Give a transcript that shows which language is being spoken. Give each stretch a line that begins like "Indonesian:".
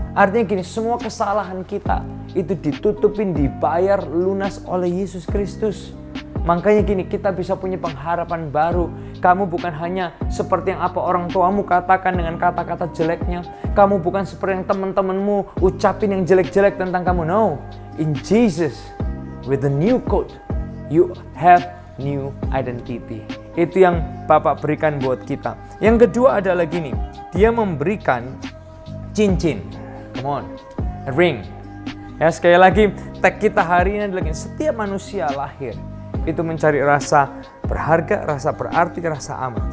Indonesian: Artinya gini, semua kesalahan kita itu ditutupin, dibayar lunas oleh Yesus Kristus. Makanya gini, kita bisa punya pengharapan baru. Kamu bukan hanya seperti yang apa orang tuamu katakan dengan kata-kata jeleknya. Kamu bukan seperti yang teman-temanmu ucapin yang jelek-jelek tentang kamu.
English: No, in Jesus, with the new coat, you have new identity.
Indonesian: Itu yang Bapak berikan buat kita. Yang kedua adalah gini, Dia memberikan cincin.
English: Come on, a ring.
Indonesian: Ya, sekali lagi, tag kita hari ini adalah gini, setiap manusia lahir itu mencari rasa berharga, rasa berarti, rasa aman.